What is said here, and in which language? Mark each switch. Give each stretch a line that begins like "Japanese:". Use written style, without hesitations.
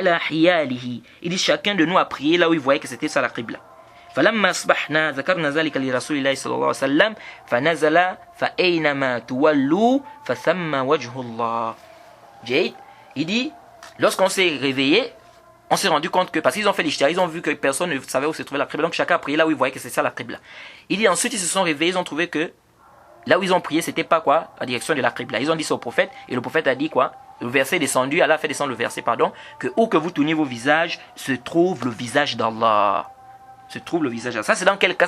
French: Il dit chacun de nous a prié là où il voyait que c'était ça la qibla.
Arabic: فلما أصبحنا ذكرنا ذلك لرسول الله صلى الله عليه وسلم فنزل فأينما تولوا فثم وجه الله.
French: Il dit, lorsqu'on s'est réveillé, on s'est rendu compte que, parce qu'ils ont fait l'ijtihad, ils ont vu que personne ne savait où se trouvait la qibla, donc chacun a prié là où il voyait que c'est ça la qibla. Il dit ensuite ils se sont réveillés, ils ont trouvé que Là où ils ont prié, c'était pas quoi? La direction de la Qibla. Ils ont dit ça au prophète, et le prophète a dit quoi? Le verset est descendu, Allah a fait descendre le verset, pardon, que où que vous tournez vos visages, se trouve le visage d'Allah. Se trouve le visage d'Allah. Ça, c'est dans quel cas?